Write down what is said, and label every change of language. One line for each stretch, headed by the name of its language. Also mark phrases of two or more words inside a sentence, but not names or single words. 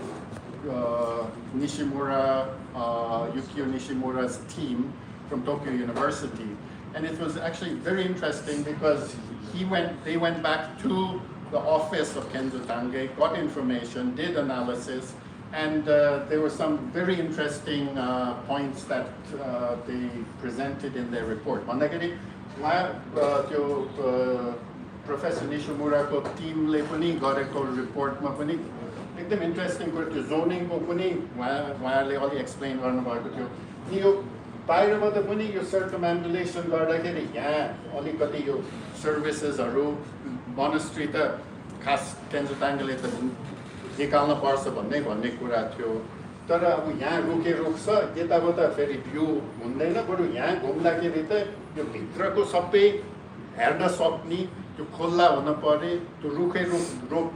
English: Yukio Nishimura's team from Tokyo University and it was actually very interesting because they went back to the office of Kenzo Tange, got information, did analysis, and there were some very interesting points that they presented in their report.
Nepali: Mandagiri, Professor Nishimura's team le pani gareko report ma pani ekdam interesting कुरा zoning को पनि उहाँले अलि एक्सप्लेन गर्नुभएको थियो नि यो बाहिरबाट पनि यो सर्कमएम्बुलेसन गर्दाखेरि यहाँ अलिकति यो सर्भिसेसहरु मोनास्ट्री त खास केन्जो ताङ्गले त निकाल्न पर्छ भन्ने कुरा थियो तर अब यहाँ रुख्छ यताबाट फेरि भ्यू हुँदैन बरु यहाँ घुम्दाखेरि त यो भित्रको सबै हेर्न सक्ने त्यो खुल्ला हुन पर्ने त्यो रुख रोप्न